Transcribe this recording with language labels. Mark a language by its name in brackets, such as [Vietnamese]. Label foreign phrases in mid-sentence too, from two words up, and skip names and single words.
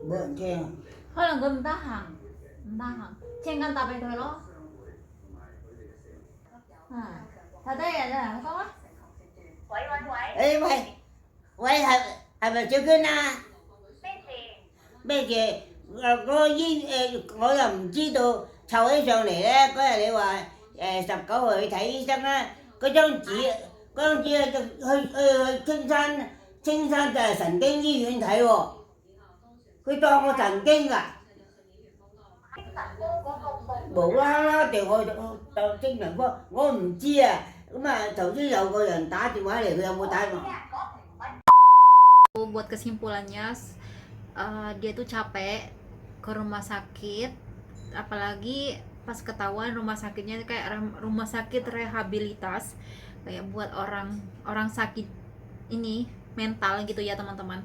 [Vietnamese] kia. [Cantonese] 可能佢唔得閒，唔得閒，請緊答俾佢咯。睇低人啊，講啊。喂喂喂， [Vietnamese] Ê mày, quay hả mày chưa kinh à? [Cantonese] 咩事？ [Vietnamese] Bây giờ có với [Cantonese] 我又唔知道湊起上嚟咧，嗰日你話19號去睇醫生啦，嗰張紙就去青山就係神經醫院睇喎，佢當我神經㗎，精神科嗰個無啦啦掉我就精神科，我唔知啊。咁啊頭先有個人打電話嚟，佢有冇打電話？ [Indonesian] Buat kesimpulannya, dia tuh capek ke rumah sakit, apalagi pas ketahuan rumah sakitnya kayak rumah sakit rehabilitas, kayak buat orang sakit ini mental gitu ya teman-teman.